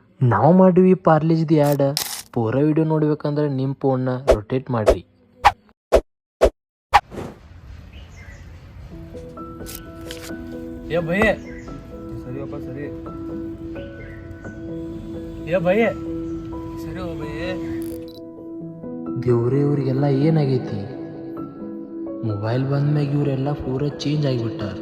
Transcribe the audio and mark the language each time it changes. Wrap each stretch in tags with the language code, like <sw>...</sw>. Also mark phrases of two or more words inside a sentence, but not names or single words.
<kn>ನಾವು ಮಾಡಿವಿ ಪಾರ್ಲೇಜ್ದು ಆ್ಯಡ್. ಪೂರ ವಿಡಿಯೋ ನೋಡ್ಬೇಕಂದ್ರೆ ನಿಮ್ಮ ಫೋನ್ನ ರೊಟೇಟ್ ಮಾಡಿರಿ.</kn> <hi>ये भैया सरी वापस सरी ये भैया सरी हो भैया.</hi> <kn>ದೇವ್ರೇ ಇವ್ರಿಗೆಲ್ಲ ಏನಾಗೈತಿ? ಮೊಬೈಲ್ ಬಂದ್ಮ್ಯಾಗ ಇವರೆಲ್ಲ ಪೂರ ಚೇಂಜ್ ಆಗಿಬಿಟ್ಟಾರ.</kn>